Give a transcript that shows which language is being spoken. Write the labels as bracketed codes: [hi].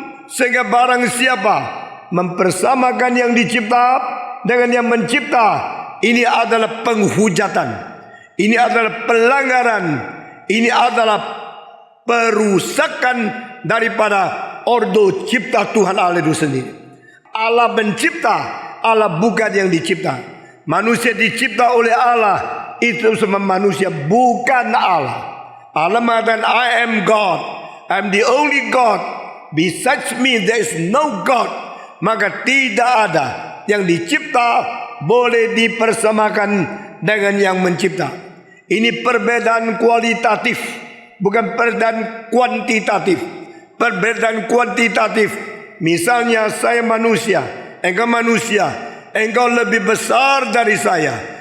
[id] Sehingga barang siapa mempersamakan yang dicipta dengan yang mencipta, ini adalah penghujatan, ini adalah pelanggaran, ini adalah perusakan daripada ordo cipta Tuhan Allah itu sendiri. Allah mencipta, Allah bukan yang dicipta. Manusia dicipta oleh Allah, itu semua manusia bukan Allah. Allah mengatakan, [en] I am God, I am the only God. Besides me there is no God. [id] Maka tidak ada yang dicipta boleh dipersamakan dengan yang mencipta. Ini perbedaan kualitatif, bukan perbedaan kuantitatif. Perbedaan kuantitatif, misalnya saya manusia, engkau manusia, engkau lebih besar dari saya.